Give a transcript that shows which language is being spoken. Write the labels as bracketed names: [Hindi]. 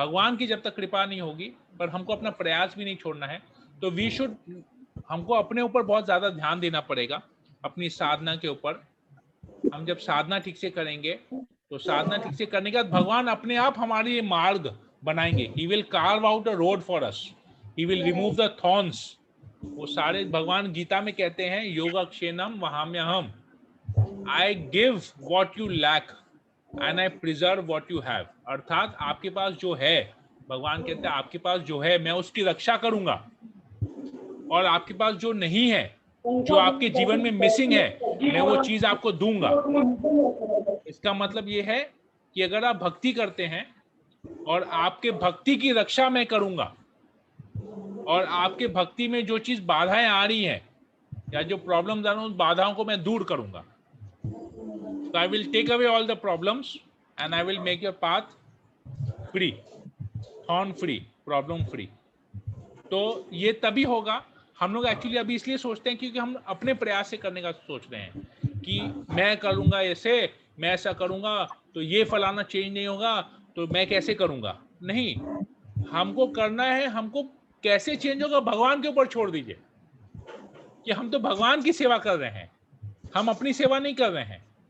[Hindi] भगवान की जब तक कृपा नहीं होगी, पर हमको अपना प्रयास भी नहीं छोड़ना है, तो हमको अपने ऊपर बहुत ज्यादा ध्यान देना पड़ेगा, अपनी साधना के ऊपर. हम जब साधना ठीक से करेंगे, तो साधना ठीक से करने के बाद भगवान अपने आप हमारे लिए मार्ग बनाएंगे. [English] He will carve out a road for us. He will remove the thorns. [Hindi] वो सारे भगवान गीता में कहते हैं, [Sanskrit] योगक्षेमम वहाम्यहम. [English] I give what you lack and I preserve what you have. [Hindi] अर्थात आपके पास जो है, भगवान कहते हैं आपके पास जो है मैं उसकी रक्षा करूंगा, और आपके पास जो नहीं है, जो आपके जीवन में मिसिंग है, मैं वो चीज आपको दूंगा. इसका मतलब ये है कि अगर आप भक्ति करते हैं और आपके भक्ति की रक्षा मैं करूंगा, और आपके भक्ति में जो चीज बाधाएं आ रही हैं या जो प्रॉब्लम्स आ रही हैं, उन बाधाओं को मैं दूर करूंगा. [English] So I will take away all the problems and I will make your path free, thorn free, problem free. [Hindi] तो ये तभी होगा. हम लोग एक्चुअली अभी इसलिए सोचते हैं क्योंकि हम अपने प्रयास से करने का सोच रहे हैं कि मैं करूंगा ऐसे, मैं ऐसा करूंगा तो ये फलाना चेंज नहीं होगा, तो मैं कैसे करूंगा. नहीं, हमको करना है, हमको कैसे चेंज होगा भगवान के ऊपर छोड़ दीजिए, कि हम तो भगवान की सेवा कर रहे हैं, हम अपनी सेवा नहीं कर रहे हैं.